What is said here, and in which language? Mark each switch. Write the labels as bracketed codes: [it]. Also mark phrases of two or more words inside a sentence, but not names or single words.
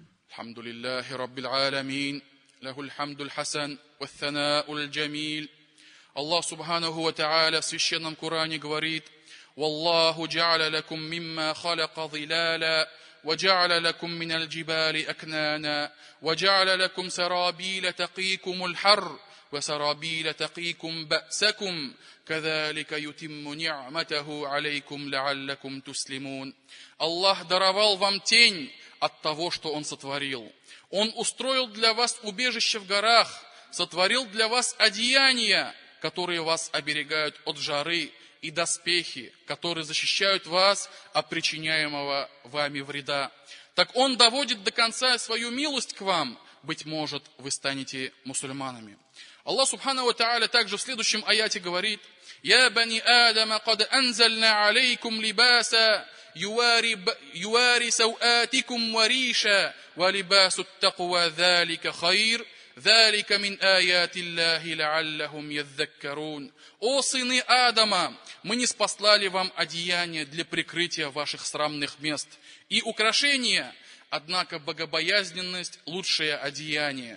[ar] الحمد لله رب العالمين له الحمد الحسن والثناء الجميل. [ru] Аллах [ar] سبحانه وتعالى [ru] в священном Коране говорит: [ar] «والله جعل لكم مما خلق ظلالا وجعل لكم من الجبال أكنانا وجعل لكم سرابيل تقيكم الحر وسرابيل تقيكم بأسكم كذلك يتم نعمته عليكم لعلكم تسلمون». [ru] Аллах даровал вам тень от того, что Он сотворил. Он устроил для вас убежище в горах, сотворил для вас одеяния, которые вас оберегают от жары, и доспехи, которые защищают вас от причиняемого вами вреда. Так Он доводит до конца свою милость к вам, быть может, вы станете мусульманами. [ar] الله سبحانه وتعالى [ru] также в следующем аяте говорит: [ar] «يا بني آدم قد أنزلنا عليكم لباسا يواري سوآتكم وريشا ولباس التقوى ذلك خير». «ذلك من آيات الله لعلهم يذكرون». [ru] О сыны Адама, мы не спаслали вам одеяние для прикрытия ваших срамных мест и украшения, однако богобоязненность – лучшее одеяние.